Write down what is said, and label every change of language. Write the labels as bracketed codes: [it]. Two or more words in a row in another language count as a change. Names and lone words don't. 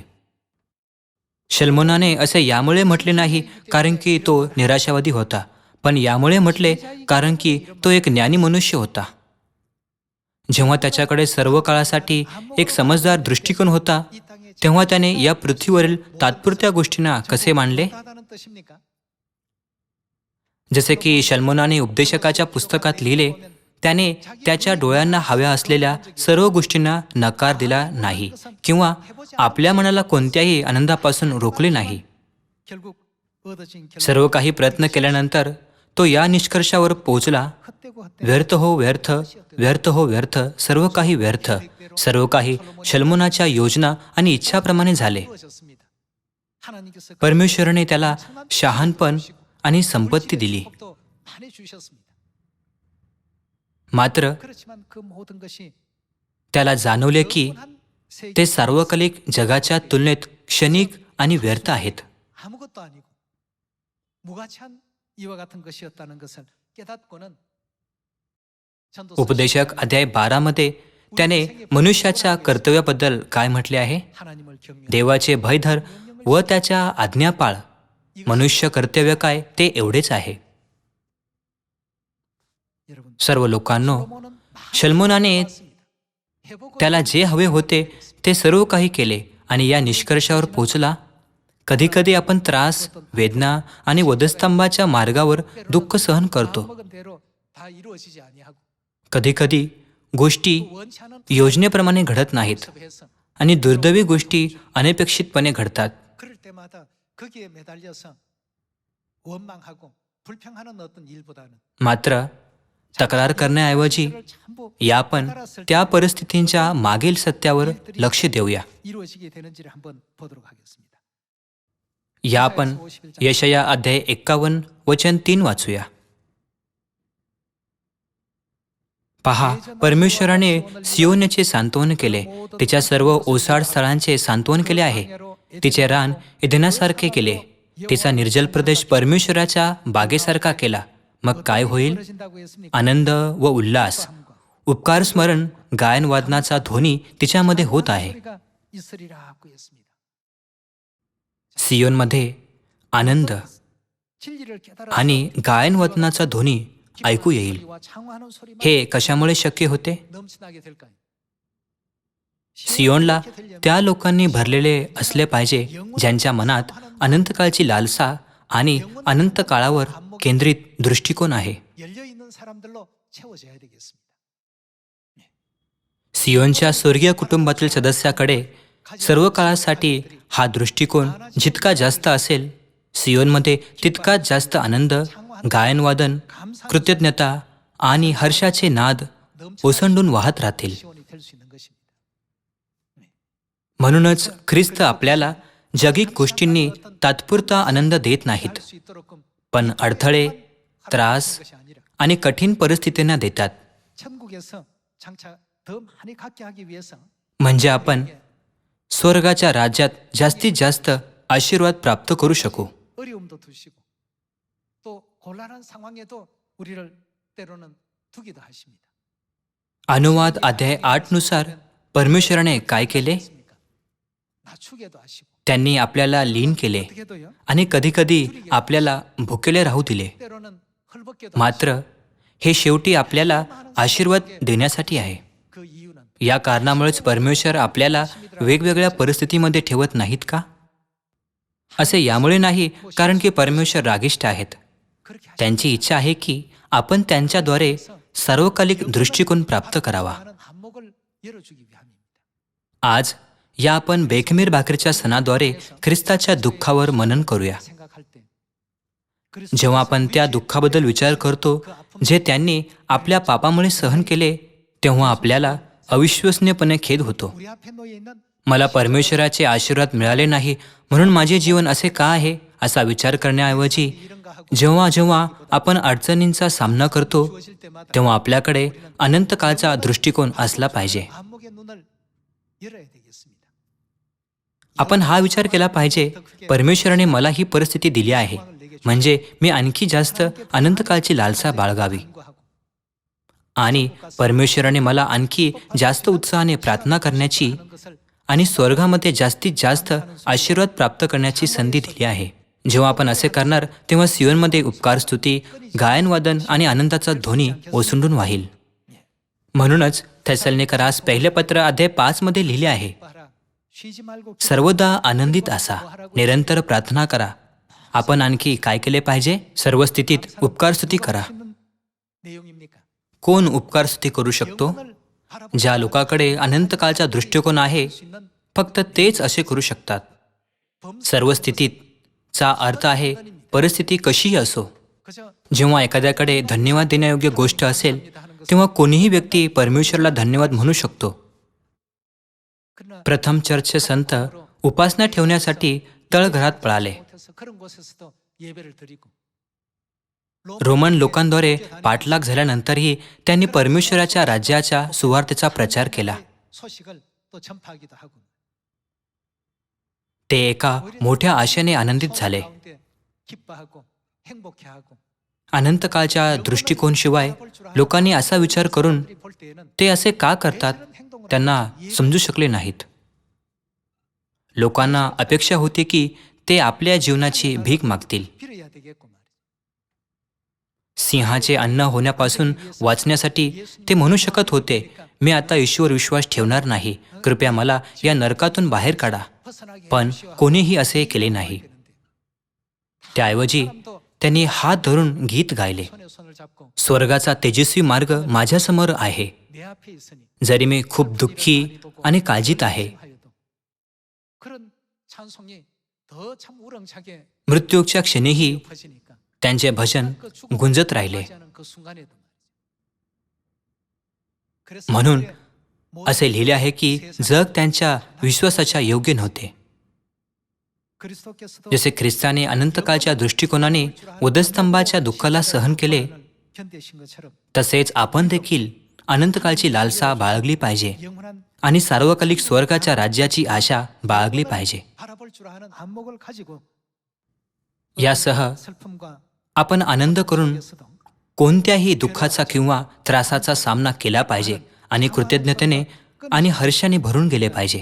[mr] शल्मोनाने असे यामुळे म्हटले नाही कारण की तो निराशावादी होता, पण यामुळे म्हटले कारण की तो एक ज्ञानी मनुष्य होता. जेव्हा त्याच्याकडे सर्व काळासाठी एक समजदार दृष्टिकोन होता तेव्हा त्याने या पृथ्वीवरील तात्पुरत्या गोष्टींना कसे मानले? [ko] 하다는 뜻입니까? [mr] जसे की शल्मोनाने उपदेशकाच्या पुस्तकात लिहिले, त्याने त्याच्या डोळ्यांना हव्या असलेल्या सर्व गोष्टींना नकार दिला नाही किंवा आपल्या मनाला कोणत्याही आनंदापासून रोखले नाही. [ko] 결국 얻어진 결과 [mr] सर्व काही प्रयत्न केल्यानंतर तो या निष्कर्षावर पोहोचला, [ko] 헛되고 [mr] व्यर्थ हो व्यर्थ, व्यर्थ हो व्यर्थ, सर्व काही व्यर्थ, सर्व काही शल्मोनाच्या योजना आणि इच्छाप्रमाणे झाले. [ko] 이루어졌습니다. 하나님께서 [mr] परमेश्वराने त्याला शहाणपण आणि संपत्ती दिली. [ko] 축복도 많이 주셨습니다. [mr] मात्र [ko] 그렇지만 그 모든 것이 [mr] त्याला जाणवले की [ko] 영원한 세계 [mr] ते सार्वकालिक जगाच्या तुलनेत क्षणिक आणि व्यर्थ आहेत. [ko] 아무것도 아니고 무가치한 이와 같은 것이었다는 것을 깨닫고는 전도서 [mr] उपदेशक अध्याय 12 मध्ये त्याने मनुष्याच्या कर्तव्याबद्दल काय म्हटले आहे? [ko] 하나님을 경외 [mr] देवाचे भय धर व त्याच्या आज्ञा पाळ. मनुष्य कर्तव्य काय ते एवढेच आहे. [ko] 여러분 [mr] सर्व लोकांनो, [ko] 솔로몬은 많은 [mr] शल्मोनाने [ko] 봤습니다. 해보고 [mr] त्याला जे हवे होते ते सर्व काही केले आणि या निष्कर्षावर पोहोचला. कधीकधी आपण त्रास, वेदना आणि वधस्तंभाच्या मार्गावर दुःख सहन करतो. [ko] 마음먹은 대로 다 이루어지지 아니하고 [mr] कधीकधी गोष्टी [ko] 그 원치 않은 [mr] योजनेप्रमाणे घडत नाहीत [ko] 모습에서 [mr] आणि दुर्दैवी गोष्टी अनपेक्षितपणे घडतात. [ko] 그럴 때마다 거기에 매달려서 원망하고 불평하는 어떤 일보다는 [mr] मात्र तक्रार करण्याऐवजी [ko] 그를 전부 [mr] या आपण त्या परिस्थितींच्या मागील सत्यावर लक्ष देऊया. [ko] 이루어지게 되는지를 한번 보도록 하겠습니다. [mr] या आपण यशया अध्याय 51 वचन 3 वाचूया. पहा, परमेश्वराने सियोनचे सांत्वन केले, तिच्या सर्व ओसाड स्थळांचे सांत्वन केले आहे. तिचे रान इदेनासारखे केले, तिचा निर्जल प्रदेश परमेश्वराच्या बागेसारखा केला. मग काय होईल? [ko] 벌어진다고 했습니까? [mr] आनंद व उल्हास, उपकार स्मरण, गायन वादनाचा ध्वनी तिच्यामध्ये होत आहे. [ko] 소리가 있으리라고 했습니다. [mr] सियोनमध्ये आनंद [ko] 진리를 깨달아 [mr] आणि गायन वादनाचा ध्वनी ऐकू येईल. [ko] 소리와 창화하는 소리만 [mr] हे कशामुळे शक्य होते? [ko] 넘치나게 될까요? [mr] सियोनला त्या लोकांनी भरलेले असले पाहिजे ज्यांच्या मनात अनंतकाळची लालसा आणि अनंत काळावर केंद्रित दृष्टिकोन आहे. [ko] 열려 있는 사람들로 채워져야 되겠습니다. [mr] सियोनच्या स्वर्गीय कुटुंबातील सदस्याकडे सर्व काळासाठी हा दृष्टिकोन जितका जास्त असेल, सियोनमध्ये तितकाच जास्त आनंद, गायनवादन, कृतज्ञता आणि हर्षाचे नाद ओसंडून वाहत राहतील. [ko] 시온이 될 수 있는 것입니다. [mr] म्हणूनच ख्रिस्त आपल्याला जगिक गोष्टींनी तात्पुरता आनंद देत नाहीत, [ko] 수 있도록끔 [mr] पण अडथळे, त्रास [ko] 것이 아니라 [mr] आणि कठीण परिस्थितींना देतात. [ko] 천국에서 장차 더 많이 갖게 하기 위해서 [mr] म्हणजे आपण स्वर्गाच्या राज्यात जास्तीत जास्त आशीर्वाद प्राप्त करू शकू. [ko] 어려움도 두시고 또 곤란한 상황에도 우리를 때로는 두기도 하십니다. [mr] अनुवाद अध्याय 8 नुसार परमेश्वराने काय केले? [ko] 낮추게도 하시고 [mr] त्यांनी आपल्याला लीन केले [ko] 어떻게도요? [mr] आणि कधीकधी आपल्याला भुकेले राहू दिले. [ko] 때로는 헐벗게도 [mr] मात्र हे शेवटी आपल्याला आशीर्वाद देण्यासाठी आहे. [ko] 그 이유는 [mr] या कारणामुळेच परमेश्वर आपल्याला वेगवेगळ्या परिस्थितीमध्ये ठेवत नाहीत का? असे यामुळे नाही कारण की परमेश्वर रागिष्ट आहेत. [ko] 그렇게 [mr] त्यांची इच्छा आहे की आपण त्यांच्याद्वारे सार्वकालिक दृष्टिकोन प्राप्त करावा. [ko] 하는 한목을 열어주기 위함입니다. [mr] आज या आपण बेखमीर भाकरीच्या सणाद्वारे ख्रिस्ताच्या दुःखावर मनन करूया. [ko] 생각할 때 [mr] जेव्हा आपण त्या दुःखाबद्दल विचार करतो जे त्यांनी आपल्या पापामुळे सहन केले, तेव्हा आपल्याला अविश्वसनीयपणे खेद होतो. [ko] 우리 앞에 놓여 있는 [mr] मला परमेश्वराचे आशीर्वाद मिळाले नाही म्हणून माझे जीवन असे का आहे असा विचार करण्याऐवजी [ko] 이런가 하고 [mr] जेव्हा जेव्हा आपण अडचणींचा सामना करतो [ko] 주어질 때마다 [mr] तेव्हा आपल्याकडे अनंतकाळचा दृष्टिकोन असला पाहिजे. [ko] 한목의 눈을 열어야 되겠습니다. [mr] आपण हा विचार केला पाहिजे, परमेश्वराने मला ही परिस्थिती दिली आहे म्हणजे मी आणखी जास्त अनंतकाळची लालसा बाळगावी [ko] 간구하고 [mr] आणि परमेश्वराने मला आणखी जास्त उत्साहाने प्रार्थना करण्याची [ko] 하는 것을 [mr] आणि स्वर्गामध्ये जास्तीत जास्त आशीर्वाद प्राप्त करण्याची संधी दिली आहे. जेव्हा आपण असे करणार तेव्हा सियोनमध्ये उपकार स्तुती, गायनवादन आणि आनंदाचा ध्वनी ओसंडून वाहील. म्हणूनच थेसलोनिकरास पहिले पत्र अध्याय 5 मध्ये लिहिले आहे, [ko] 봐라. 쉬지 말고 [mr] सर्वदा आनंदित असा, निरंतर प्रार्थना करा. आपण आणखी काय केले पाहिजे? सर्व स्थितीत उपकार स्तुती करा. [ko] 기도하시는 내용입니까? [mr] कोण उपकार स्तुती करू शकतो? [ko] 영혼을 바라보고 [mr] ज्या लोकांकडे अनंतकाळचा दृष्टिकोन आहे, [ko] 수 있는 [mr] फक्त तेच असे करू शकतात. 범 सर्व स्थितीत चा अर्थ आहे परिस्थिती कशीही असो. [ko] 그저 [mr] जेव्हा एखाद्याकडे धन्यवाद देण्यायोग्य गोष्ट असेल तेव्हा कोणीही व्यक्ती परमेश्वरला धन्यवाद म्हणू शकतो. [ko] 그러나 [mr] प्रथम चर्चचे संत उपासना ठेवण्यासाठी तळघरात पळाले. [ko] 못해서 그런 곳에서도 예배를 드리고 [mr] रोमन लोकांद्वारे पाठलाग झाल्यानंतरही त्यांनी परमेश्वराच्या राज्याच्या सुवार्तेचा प्रचार केला. [ko] 소식을 또 전파하기도 하고 [mr] ते एका मोठ्या आशेने आनंदित झाले. [ko] 가운데 기뻐하고 행복해하고 [mr] अनंतकाळच्या दृष्टिकोनशिवाय लोकांनी असा विचार करून [ko] 볼 때에는 [mr] ते असे का करतात त्यांना समजू शकले नाहीत. लोकांना अपेक्षा होती की ते आपल्या जीवनाची भीक मागतील. [ko] 빌어야 되겠고 말이죠. [mr] सिंहाचे अन्न होण्यापासून वाचण्यासाठी ते म्हणू शकत होते, मी आता ईश्वर विश्वास ठेवणार नाही, कृपया मला या नरकातून बाहेर काढा. [ko] 벗어나게 [mr] पण कोणीही असे केले नाही. त्याऐवजी त्यांनी हात धरून गीत गायले, [ko] 손에 손을 잡고 [mr] स्वर्गाचा तेजस्वी मार्ग माझ्यासमोर आहे. [ko] 내 앞에 있으니 [mr] जरी मी खूप दुःखी आणि काळजीत आहे, [ko] 하여도 그런 찬송이 더 참 우렁차게 [mr] मृत्यूच्या क्षणीही [ko] 퍼지니까 [mr] त्यांचे भजन गुंजत राहिले. [ko] 맞이하는 그 순간에도 그래서 [mr] म्हणून [ko] 우리의 모든 [mr] असे लिहिले आहे की जग त्यांच्या विश्वासाच्या योग्य नव्हते. [ko] 그리스도께서도 [mr] जसे ख्रिस्ताने अनंतकाळच्या दृष्टिकोनाने वधस्तंभाच्या दुःखाला सहन केले, [ko] 견디신 것처럼 [mr] तसेच आपण देखील अनंतकाळची लालसा बाळगली पाहिजे [ko] 영원한 [mr] आणि सार्वकालिक स्वर्गाच्या राज्याची आशा बाळगली पाहिजे. [ko] 바라볼 줄 아는 안목을 가지고 [mr] यासह [ko] 슬픔과 [mr] आपण आनंद करून [ko] 속에서도 [mr] कोणत्याही दुःखाचा किंवा त्रासाचा सामना केला पाहिजे आणि कृतज्ञतेने आणि हर्षाने भरून गेले पाहिजे.